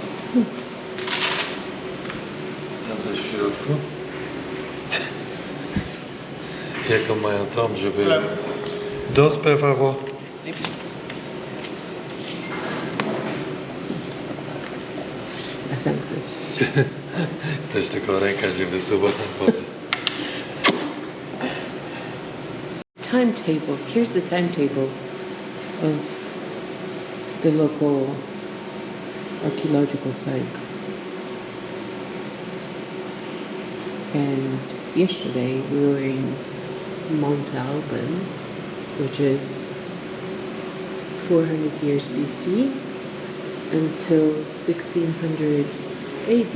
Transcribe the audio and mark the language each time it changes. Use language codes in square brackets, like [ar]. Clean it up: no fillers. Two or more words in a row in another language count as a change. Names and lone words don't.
[pl] Dobrze w środku. Jaką mają tom, żeby... [es] Dos, por favor. [pl] A tam ktoś. Ktoś tylko ręka się wysuwa. [en] Timetable. Here's the timetable of the local archaeological sites. And yesterday we were in Mount Alban, which is 400 years BC until 1600 AD.